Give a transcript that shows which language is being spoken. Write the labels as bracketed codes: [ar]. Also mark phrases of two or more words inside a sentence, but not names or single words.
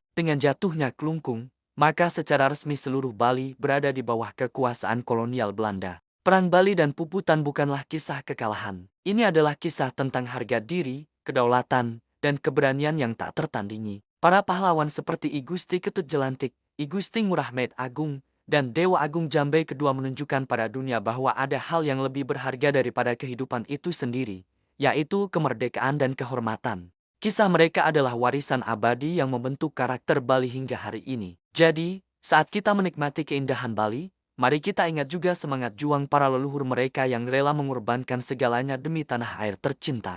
[id] Dengan jatuhnya Klungkung, maka secara resmi seluruh Bali berada di bawah kekuasaan kolonial Belanda. Perang Bali dan puputan bukanlah kisah kekalahan. Ini adalah kisah tentang harga diri, kedaulatan, dan keberanian yang tak tertandingi. Para pahlawan seperti I Gusti Ketut Jelantik, I Gusti Ngurah Met Agung, dan Dewa Agung Jambe kedua menunjukkan pada dunia bahwa ada hal yang lebih berharga daripada kehidupan itu sendiri, yaitu kemerdekaan dan kehormatan. Kisah mereka adalah warisan abadi yang membentuk karakter Bali hingga hari ini. Jadi, saat kita menikmati keindahan Bali, mari kita ingat juga semangat juang para leluhur mereka yang rela mengorbankan segalanya demi tanah air tercinta.